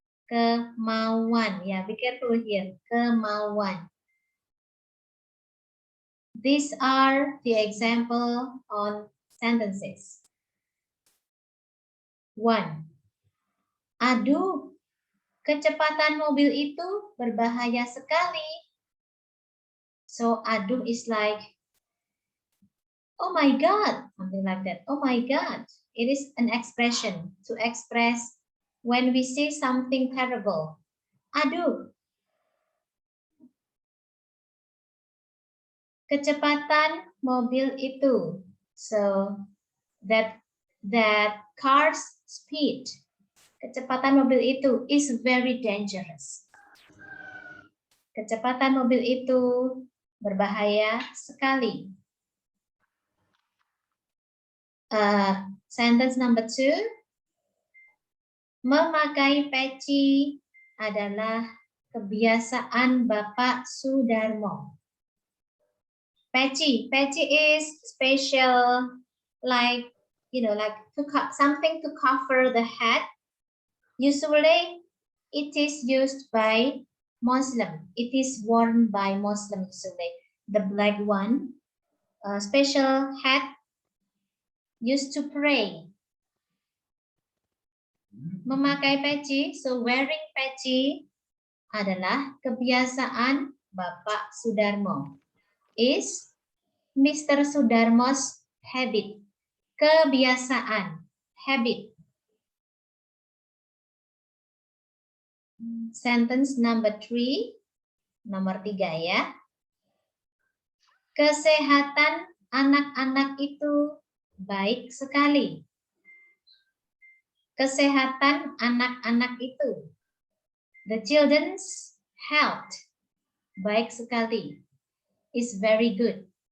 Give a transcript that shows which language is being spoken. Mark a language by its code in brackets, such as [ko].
[en] Kemauan, ya, be careful here. Kemauan. These are the example on sentences. 1. [id] Aduh, kecepatan mobil itu berbahaya sekali. [en] So, aduh is like, oh my God, something like that. Oh my God. It is an expression to express when we see something terrible. [id] Aduh. Kecepatan mobil itu. [en] So that car's speed. [id] Kecepatan mobil itu [en] is very dangerous. [id] Kecepatan mobil itu berbahaya sekali. [en] Sentence number 2. [id] Memakai peci adalah kebiasaan Bapak Sudarmo. [en] Peci is special, like, like something to cover the head. Usually, it is used by Muslim. It is worn by Muslim usually. The black one, special hat used to pray. [id] Memakai peci, [en] so wearing [id] peci adalah kebiasaan Bapak Sudarmo. [en] Is Mr. Sudarmo's habit. [id] Kebiasaan, habit. [en] Sentence number 3, [id] nomor 3 ya. Kesehatan anak-anak itu baik sekali. Kesehatan anak-anak itu. [en] The children's health, [id] baik sekali, [en] is very good.